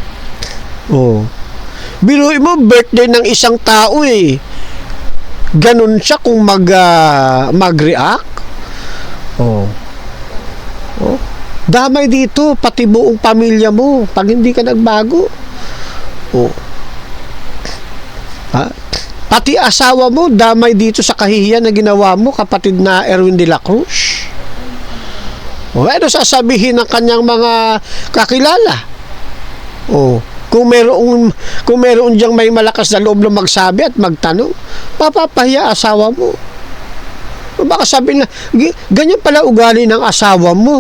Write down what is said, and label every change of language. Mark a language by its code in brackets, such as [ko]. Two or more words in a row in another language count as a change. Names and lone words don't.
[tl] Biruin mo, birthday ng isang tao ganun siya kung mag-react. Damay dito, pati buong pamilya mo, pag hindi ka nagbago. Ha? Pati asawa mo, damay dito sa kahihiyan na ginawa mo, kapatid na Erwin de la Cruz. O, ano sasabihin ng kanyang mga kakilala? O, kung meron diyang may malakas na loob na magsabi at magtanong, mapapahiya asawa mo. O, baka sabihin na, ganyan pala ugali ng asawa mo.